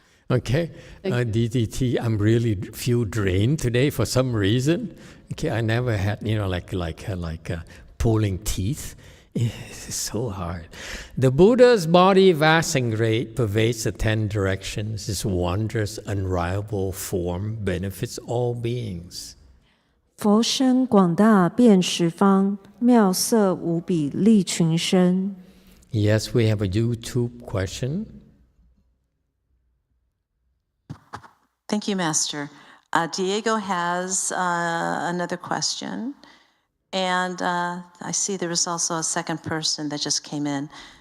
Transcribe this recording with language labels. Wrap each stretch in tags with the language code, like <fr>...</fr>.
<en>Okay, DTT. I'm really feel drained today for some reason. Okay, I never had like pulling teeth. It's so hard. The Buddha's body vast and great pervades the 10 directions. His wondrous, unrivaled form benefits all beings.</en> <zh>佛身广大遍十方，妙色无比利群生。</zh> <en>Yes, we have a YouTube question. Thank you, Master. Diego has another question. And I see there was also a second person that just came in.</en>